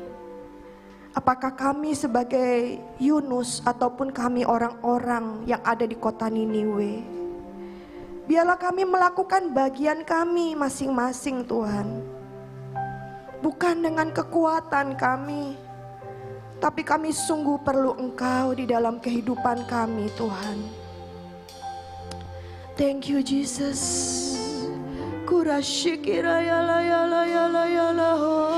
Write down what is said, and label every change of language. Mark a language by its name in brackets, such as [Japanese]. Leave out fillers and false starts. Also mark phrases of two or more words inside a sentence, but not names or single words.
[Indonesian] Apakah kami sebagai Yunus ataupun kami orang-orang yang ada di kota Niniwe. Biarlah kami melakukan bagian kami masing-masing Tuhan. Bukan dengan kekuatan kami. Tapi kami sungguh perlu Engkau di dalam kehidupan kami Tuhan. [English] Thank you Jesus. Kurashikira yala yala yala yala ho.